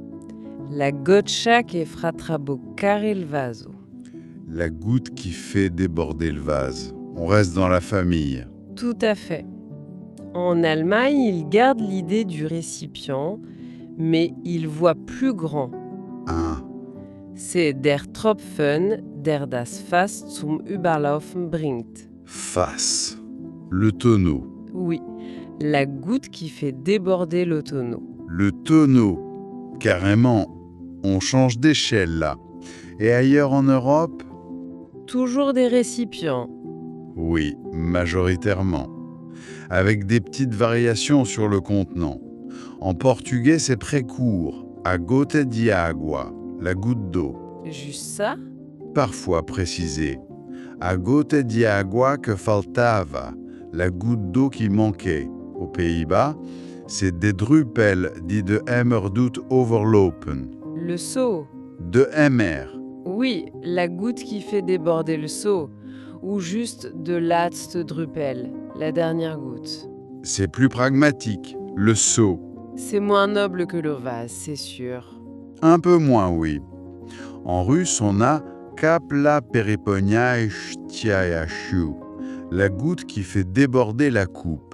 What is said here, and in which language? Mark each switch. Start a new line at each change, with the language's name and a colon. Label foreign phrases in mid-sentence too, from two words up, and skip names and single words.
Italian: La goccia che fa traboccare il vaso.
French: La goutte qui fait déborder le vase. On reste dans la famille. Tout à fait. En Allemagne, ils gardent l'idée du récipient, mais ils voient plus grand. Ah,
German: C'est der Tropfen, der das Fass zum Überlaufen bringt.
French: face. Le tonneau. Oui, la goutte qui fait déborder le tonneau. Le tonneau. Carrément, on change d'échelle là. Et ailleurs en Europe? Toujours des récipients. Oui, majoritairement. Avec des petites variations sur le contenant. En portugais, c'est très court.
Portuguese: A gota de água,
French: la goutte d'eau. Juste ça? Parfois précisé.
Portuguese: A gota de água que faltava,
French: la goutte d'eau qui manquait. Aux Pays-Bas, c'est
Dutch: de druppel die de emmer doet overlopen.
French: Le seau.
Dutch: De emmer.
French: Oui, la goutte qui fait déborder le seau. Ou juste
Dutch: de laatste druppel,
French: la dernière goutte. C'est plus pragmatique. Le seau. C'est moins noble que le vase, c'est sûr. Un peu moins, oui. En russe, on a
Russian: капля переполняющая,
French: la goutte qui fait déborder la coupe.